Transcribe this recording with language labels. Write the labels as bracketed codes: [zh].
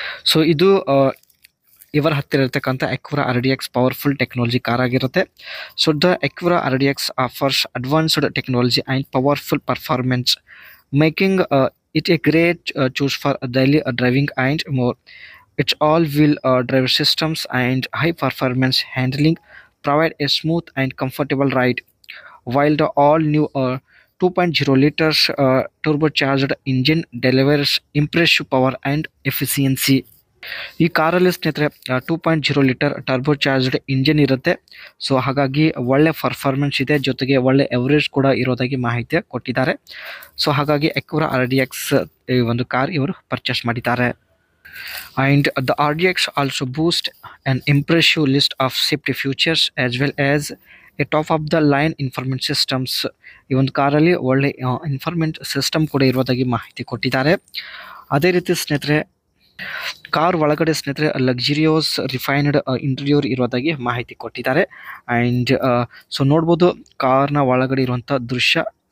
[kn] So ಇದು ಇವರ ಹತ್ತಿರ ಇರತಕ್ಕಂಥ ಅಕ್ಯೂರಾ RDX ಪವರ್ಫುಲ್ ಟೆಕ್ನಾಲಜಿ ಕಾರ್ ಆಗಿರುತ್ತೆ. [en] So the Acura RDX offers advanced technology and powerful performance, making it a great choice for daily driving and more. Its all-wheel drive systems and high-performance handling provide a smooth and comfortable ride, while the all-new 2.0 liters turbocharged engine delivers impressive power and efficiency. [kn] ಈ ಕಾರಲ್ಲಿ ಸ್ನೇಹಿತರೆ 2.0 litre ಟರ್ಬೋಚಾರ್ಜ್ಡ್ engine ಇರುತ್ತೆ. So ಹಾಗಾಗಿ ಒಳ್ಳೆ performance ಇದೆ, ಜೊತೆಗೆ ಒಳ್ಳೆ average ಕೂಡ ಇರೋದಾಗಿ ಮಾಹಿತಿ ಕೊಟ್ಟಿದ್ದಾರೆ. ಸೊ ಹಾಗಾಗಿ ಅಕ್ಯೂರಾ RDX ಈ ಒಂದು ಕಾರ್ ಇವರು ಪರ್ಚೇಸ್ ಮಾಡಿದ್ದಾರೆ. [en] And the RDX also boosts an impressive list of safety features as well as a top of the line information systems. [kn] ಈ ಒಂದು ಕಾರಲ್ಲಿ ಒಳ್ಳೆ ಇನ್ಫಾರ್ಮೆಂಟ್ ಸಿಸ್ಟಮ್ ಕೂಡ ಇರೋದಾಗಿ ಮಾಹಿತಿ ಕೊಟ್ಟಿದ್ದಾರೆ. ಅದೇ ರೀತಿ ಸ್ನೇಹಿತರೆ ಕಾರ್ ಒಳಗಡೆ ಸ್ನೇಹಿತರೆ ಲಕ್ಸುರಿಯಸ್ ರಿಫೈನ್ಡ್ ಇಂಟೀರಿಯರ್ ಇರೋದಾಗಿ ಮಾಹಿತಿ ಕೊಟ್ಟಿದ್ದಾರೆ. ಆ್ಯಂಡ್ ಸೊ ನೋಡ್ಬೋದು ಕಾರ್ನ ಒಳಗಡೆ ಇರುವಂಥ ದೃಶ್ಯ.